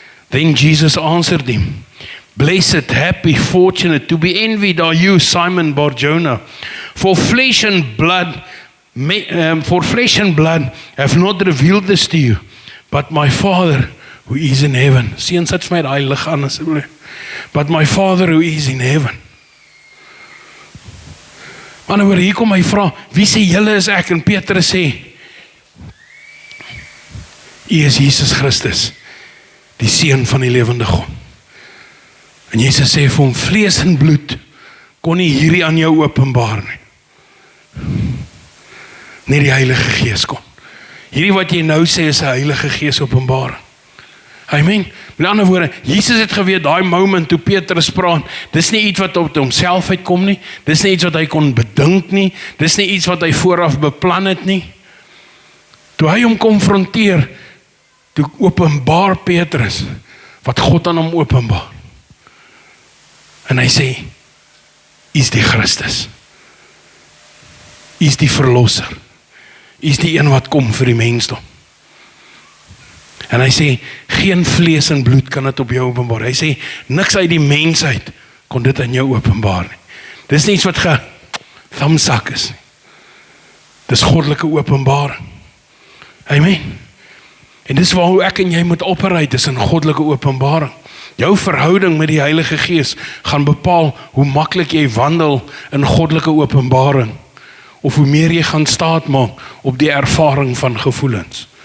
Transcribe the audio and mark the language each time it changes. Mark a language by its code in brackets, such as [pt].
[en] Then Jesus answered him, blessed, happy, fortunate, to be envied are you, Simon Bar-Jonah. For flesh and blood have not revealed this to you, but my Father who is in heaven. [af] Sien, sit vir my daai lig aan asseblief. [en] But my Father who is in heaven. [af] Maar hier kom hy vra, wie sê julle is ek? En Petrus sê, U is Jesus Christus, die Seun van die lewende God. En Jesus sê vir hom, vlees en bloed kon nie hierdie aan jou openbaar nie. Net die Heilige Gees kon. Hierdie wat jy nou sê is 'n Heilige Gees openbaring. Amen. Met ander woorde, Jesus het geweet daai moment toe Petrus praat, dis nie iets wat op homself uitkom nie, dis nie iets wat hy kon bedink nie, dis nie iets wat hy vooraf beplan het nie. Toe hy hom konfronteer, toe openbaar Petrus wat God aan hom openbaar. En hy sê, U is die Christus. U is die verlosser. U is die een wat kom vir die mensdom. En hy sê, geen vlees en bloed kan dit op jou openbaar. Hy sê, niks uit die mensheid kon dit aan jou openbaar nie. Dis nie iets wat thumbsak is nie. Dis goddelike openbaring. Amen. En dis waar hoe ek en jy moet operate, is in goddelike openbaring. Jou verhouding met die Heilige Gees gaan bepaal hoe maklik jy wandel in goddelike openbaring, of hoe meer jy gaan staat maak op die ervaring van gevoelens.